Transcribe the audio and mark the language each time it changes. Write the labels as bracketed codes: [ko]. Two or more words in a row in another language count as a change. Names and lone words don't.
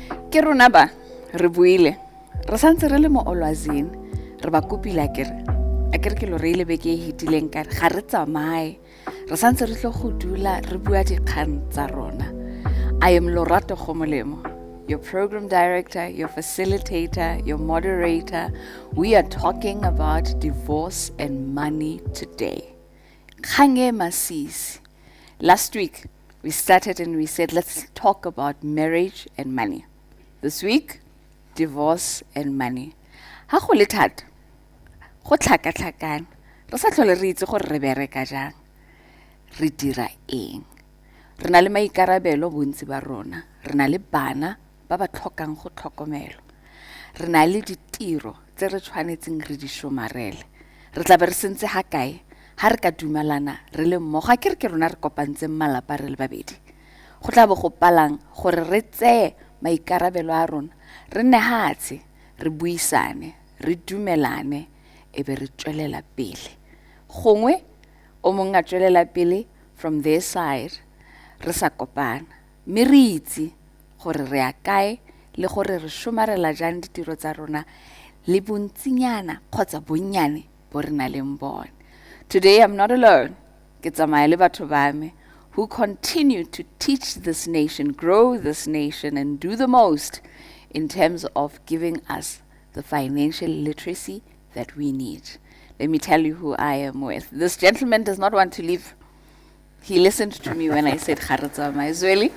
[tn] Ke rona ba re buile re santse re le mo Olwazini re ba kopile akere ke lo re ile beke e hitileng ka ga re tsamae re santse re tlo go dula re bua dikgang tsa rona. [en] I am Lorato Khomolemo, your program director, your facilitator, your moderator. We are talking about divorce and money today. [tn] Khange Masisi. [en] Last week we started and we said let's talk about marriage and money. This week, divorce and money. [tn] Ha go le thata, go tlhakatlhakane, re sa tlhole re itse gore re bereka jang, re dira eng. Re na le maikarabelo bontsi ba rona, re na le bana ba ba tlhokang go tlhokomelwa, re na le ditiro tse re tshwanetseng re di somarele. Re tla be re sentse ha kae ha re ka dumelana re le mmogo ke rona re kopantseng malapa re le babedi. Go tla bo go palang gore re tseye maikarabelo a rona re nne hatshe re buisane re dumelane e be re tswelela pele. Gongwe o mong a tswelela pele [en] from their side [tn] re sa kopana mme re itse gore re a kae le gore re somarela jang ditiro tsa rona le bontsinyana kgotsa bonnyane bo re na leng bone. [en] Today I'm not alone. [tn] Ke tsamaya le batho ba me [en] who continue to teach this nation, grow this nation, and do the most in terms of giving us the financial literacy that we need. Let me tell you who I am with. This gentleman does not want to leave. He listened to me when I said Kharatsa Zweli.